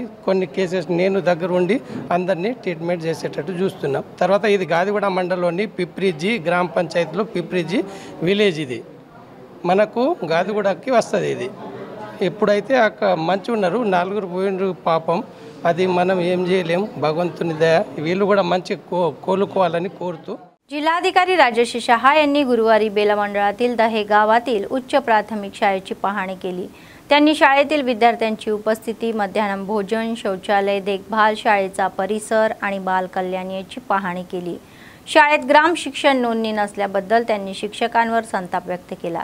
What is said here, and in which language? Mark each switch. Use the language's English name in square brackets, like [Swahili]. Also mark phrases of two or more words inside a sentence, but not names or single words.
[Telugu] కొన్ని కేసెస్ నేను దగ్గర ఉండి అందరినీ ట్రీట్మెంట్ చేసేటట్టు చూస్తున్నాం. తర్వాత ఇది గాదిగూడ మండలంలోని పిప్రిజీ గ్రామ పంచాయతీలో పిప్రిజీ విలేజ్ ఇది మనకు గాదిగూడకి వస్తుంది. ఇది ఎప్పుడైతే అక్కడ మంచి ఉన్నారు 4 పోయినరు పాపం, అది మనం ఏం చేయలేం, భగవంతుని దయ. వీళ్ళు కూడా మంచి కోలుకోవాలని కోరుతూ [Marathi] जिल्हाधिकारी राजेश शहा यांनी गुरुवारी बेला मंडळातील दहे गावातील उच्च प्राथमिक शाळेची पाहणी केली. त्यांनी शाळेतील विद्यार्थ्यांची उपस्थिती, मध्याह्न भोजन, शौचालय देखभाल, शाळेचा परिसर आणि बाल कल्याण याची पाहणी केली. शाळेत ग्राम शिक्षण नोंदणी नसल्याबद्दल त्यांनी शिक्षकांवर संताप व्यक्त केला.